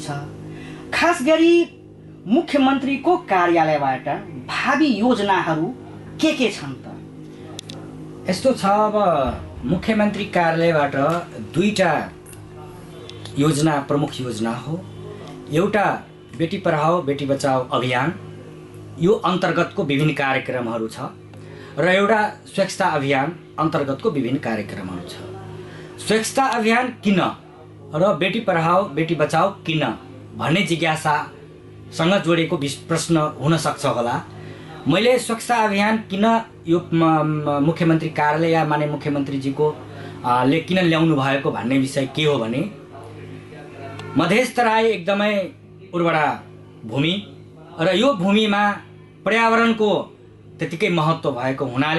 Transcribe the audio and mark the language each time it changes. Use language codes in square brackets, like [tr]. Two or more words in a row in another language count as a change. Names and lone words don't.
[ne] खास गरी मुख्यमन्त्रीको कार्यालयबाट भावी योजनाहरू के छन् त? यस्तो छ, अब मुख्यमन्त्री कार्यालयबाट दुईटा योजना प्रमुख योजना हो। एउटा बेटी पढाओ बेटी बचाओ अभियान, यो अन्तर्गतको विभिन्न कार्यक्रमहरू छ र एउटा स्वच्छता अभियान अन्तर्गतको विभिन्न कार्यक्रमहरू छ। स्वच्छता अभियान किन र बेटी पढाओ बेटी बचाओ किन भन्ने जिज्ञासासँग जोडेको प्रश्न हुन सक्छ होला। मैले स्वच्छता अभियान किन यो मुख्यमन्त्री कार्यालय या माने मुख्यमन्त्रीजीको ले किन ल्याउनु भएको भन्ने विषय के हो भने, मधेस तराई एकदमै उर्वरा भूमि र यो भूमिमा पर्यावरणको त्यतिकै महत्त्व भएको हुनाले